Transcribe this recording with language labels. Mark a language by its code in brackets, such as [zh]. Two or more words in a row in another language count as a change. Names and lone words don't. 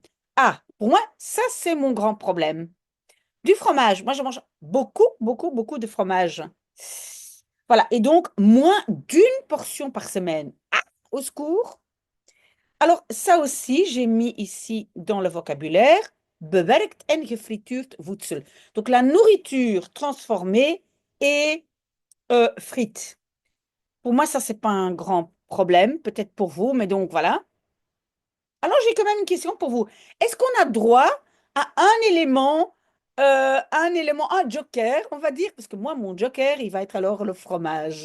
[fr] Ah, pour moi, ça, c'est mon grand problème. Du fromage. Moi, je mange beaucoup, beaucoup, beaucoup de fromage. Voilà. Et donc, moins d'une portion par semaine. Ah, au secours. Alors, ça aussi, j'ai mis ici dans le vocabulaire [nl] bewerkt en gefrituurd voedsel. [fr] Donc, la nourriture transformée et frite. Pour moi, ça, c'est pas un grand problème, peut-être pour vous, mais donc voilà. Alors, j'ai quand même une question pour vous. Est-ce qu'on a droit à un élément, un joker, on va dire, parce que moi, mon joker, il va être alors le fromage.